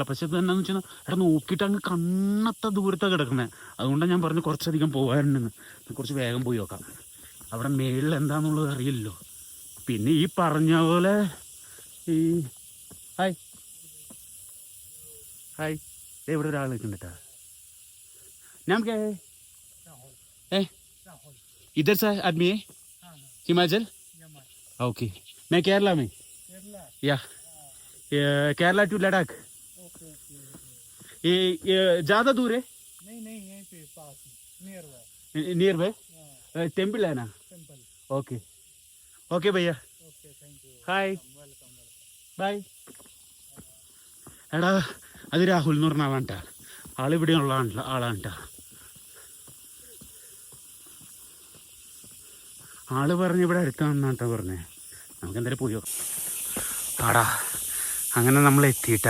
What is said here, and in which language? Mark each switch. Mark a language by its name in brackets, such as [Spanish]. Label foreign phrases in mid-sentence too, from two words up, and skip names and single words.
[Malayalam] പക്ഷെ ഇത് എന്നാന്ന് വെച്ചാൽ എടാ നോക്കിയിട്ട് അങ്ങ് കണ്ണത്ത ദൂരത്താണ് കിടക്കുന്നത്. അതുകൊണ്ടാണ് ഞാൻ പറഞ്ഞു കുറച്ചധികം പോകാനുണ്ടെന്ന്. കുറച്ച് വേഗം പോയി നോക്കാം. അവിടെ മേളിൽ എന്താണെന്നുള്ളത് അറിയില്ലല്ലോ. പിന്നെ ഈ പറഞ്ഞ പോലെ ഈ ഹായ് ഇവിടെ ഒരാൾ നിൽക്കുന്നുണ്ട്. [Hindi] नाम क्या है? इधर से आदमी है? हिमाचल? ओके, मैं केरला में. या केरला टू लद्दाख. ये ज़्यादा दूर है? नहीं यहीं पे पास [English] near by. [Hindi] टेम्पल है ना? ओके भैया. [English] hi bye. [Malayalam] എടാ അത് രാഹുൽ എന്ന് പറഞ്ഞ ആളാണ് കേട്ടോ. ആളിവിടെയുള്ള ആളാണ് കേട്ടോ. ആള് പറഞ്ഞ് ഇവിടെ അടുത്താണെന്നാണ് കേട്ടോ പറഞ്ഞേ. നമുക്ക് എന്തായാലും പോയോ ആടാ. അങ്ങനെ നമ്മൾ എത്തിയിട്ടാ.